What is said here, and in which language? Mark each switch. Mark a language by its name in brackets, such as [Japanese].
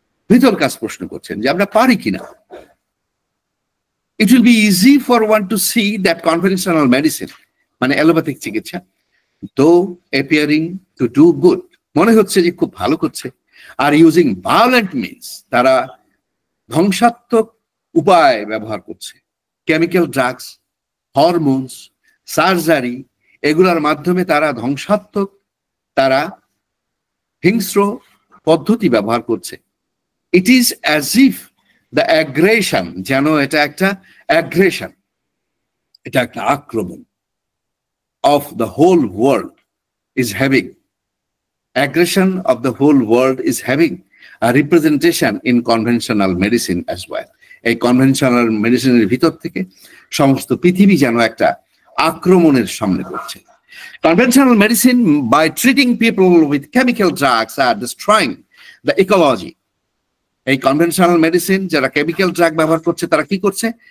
[Bangla] ভিতর কাজ প্রশ্ন করছেন যে আমরা পারি কিনা। [English] It will be easy for one to see that conventional medicine, [Bangla] মানে অ্যালোপ্যাথিক চিকিৎসা, [English] though appearing to do good, [Bangla] মনে হচ্ছে যে খুব ভালো করছে, [English] আর using violent means, [Bangla] তারা ধ্বংসাত্মক উপায় ব্যবহার করছে, কেমিক্যাল ড্রাগস, হরমোনস, সার্জারি, এগুলোর মাধ্যমে তারা ধ্বংসাত্মক, তারা হিংস্র পদ্ধতি ব্যবহার করছে। [English] It is as if the aggression, [Bangla] যেন এটা একটা [English] aggression, [Bangla] এটা একটা আক্রমণ [English] of the whole world is having, aggression of the whole world is having a representation in conventional medicine as well. [Bangla] এই কনভেনশনাল মেডিসিনের ভিতর থেকে সমস্ত পৃথিবী যেন একটা আক্রমণের সামনে করছে। [English] Conventional medicine, by treating people with chemical drugs, are destroying the ecology. [Bangla] এই কনভেনশনাল মেডিসিন যারা কেমিক্যাল ড্রাগ ব্যবহার করছে তারা কি করছে?